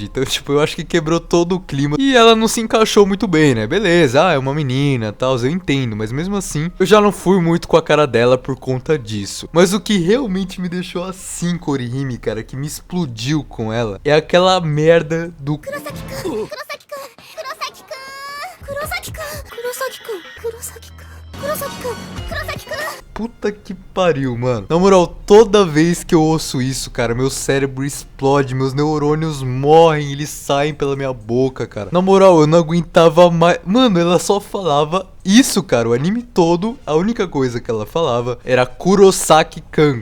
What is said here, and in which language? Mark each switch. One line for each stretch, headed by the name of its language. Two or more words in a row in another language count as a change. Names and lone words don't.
Portuguese: Então, tipo, eu acho que quebrou todo o clima e ela não se encaixou muito bem, né? Beleza, é uma menina, tal, eu entendo, mas mesmo assim, eu já não fui muito com a cara dela por conta disso. Mas o que realmente me deixou assim com a Orihime, cara, que me explodiu com ela, é aquela merda do Kurosaki-kun, Kurosaki-kun, Kurosaki-kun, Kurosaki-kun, Kurosaki-kun, Kurosaki-kun. Puta que pariu, mano. Na moral, toda vez que eu ouço isso, cara, meu cérebro explode, meus neurônios morrem, eles saem pela minha boca, cara. Na moral, eu não aguentava mais. Mano, ela só falava isso, cara. O anime todo, a única coisa que ela falava era Kurosaki-kan.